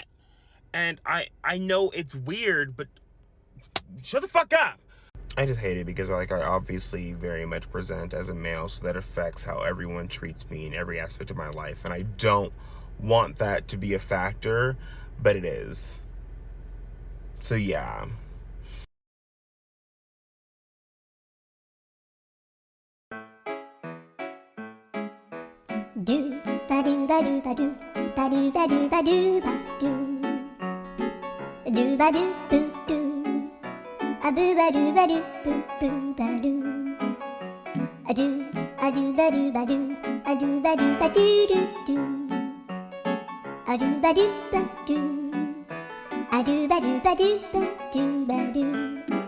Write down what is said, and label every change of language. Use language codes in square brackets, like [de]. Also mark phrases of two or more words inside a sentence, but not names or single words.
[en] And I know it's weird, but shut the fuck up! I just hate it because I obviously very much present as a male, so that affects how everyone treats me in every aspect of my life. And I don't want that to be a factor, but it is. So yeah. Do ba do ba do ba do ba do ba do ba do ba do ba do boo do a boo ba do boo boo ba do a do ba do ba do a do ba do ba do do a do ba do ba do a do ba do ba do ba do ba do